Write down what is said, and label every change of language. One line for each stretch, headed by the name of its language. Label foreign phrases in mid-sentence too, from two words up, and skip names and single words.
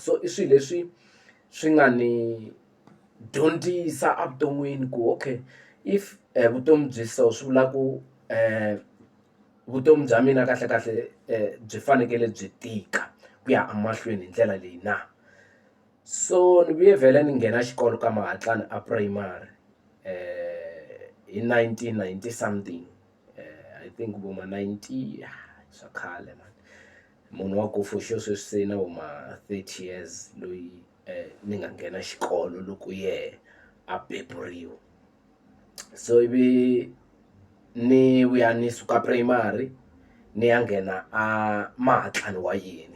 Tsonga: So i swilo leswi swi nga ni dyondzisa evuton'wini ku
English: okay, if
Tsonga: vutomi byi so swi vula ku vutomi bya mina kahlekahle byi fanekele byi tika ku ya emahlweni hi ndlela leyi na. So ni vuye vhele ni nghena xikolo ka Mahatlani a primary hi 1990 something,
English: I think
Tsonga: vo ma 90 swa khale man. Munhu wa ku
English: for sure
Tsonga: sweswi se na vo ma 30 years loyi ni nga nghena xikolo loko yehe a beburiwa. So ivi ni vuya ni suka primary ni ya nghena a Mahatlani Wayeni.